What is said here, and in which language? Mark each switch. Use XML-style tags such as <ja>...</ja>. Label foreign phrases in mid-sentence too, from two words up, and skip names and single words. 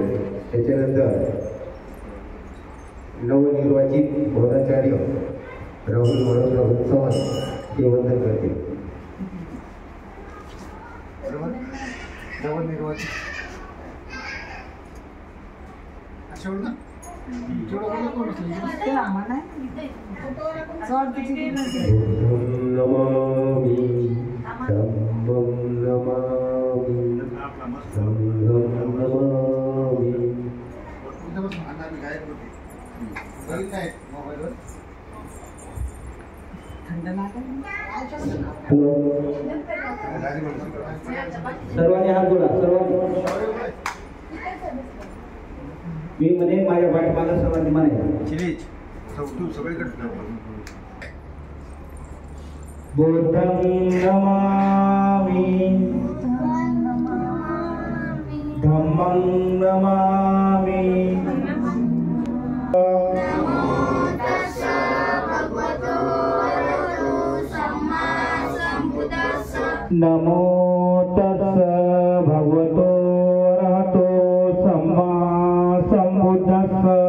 <mr>त्याच्यानंतर नवनिर्वाचित बोधाचार्य राहुल मनोहर सावंत हे वंदन करतील. नवनिर्वाचित</mr> <pi>नमामि धम्मं नमामि संघं नमामि.</pi> <mr>सर्वांनी हात जोडा. सर्वांनी मी म्हणे माझ्या पाठीमागे सर्वांनी म्हणे सगळीकडे</mr> <pi>बुद्धं नमामि धम्मं नमामि नमो तस्स भगवतो अरहतो सम्मा सम्बुद्धस्स.</pi>